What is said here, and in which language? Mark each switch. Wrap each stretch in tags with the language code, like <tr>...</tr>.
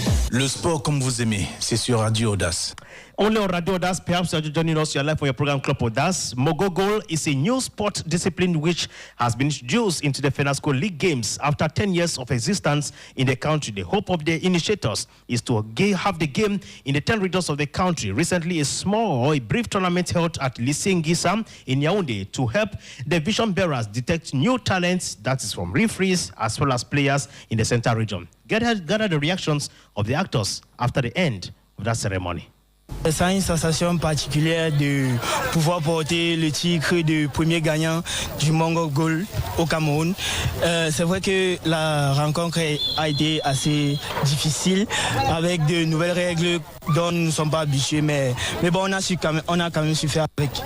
<fr>Le sport comme vous aimez, c'est sur Radio Audace.</fr> <en>Only on Radio Audace, perhaps you're joining us your life for your program Club Audace. Mogogol is a new sport discipline which has been introduced into the FENASCO League Games after 10 years of existence in the country. The hope of the initiators is to have the game in the 10 regions of the country. Recently, a brief tournament held at Lycée Ngissa in Yaoundé to help the vision bearers detect new talents, that is from referees as well as players in the central region. Gather the reactions of the actors after the end of that ceremony.</en> <fr>C'est une sensation particulière de pouvoir porter le titre de premier gagnant du Mongo Goal au Cameroun. C'est vrai que la rencontre a été assez difficile avec de nouvelles règles dont nous ne sommes pas habitués, mais bon, on a quand même su faire avec.</fr>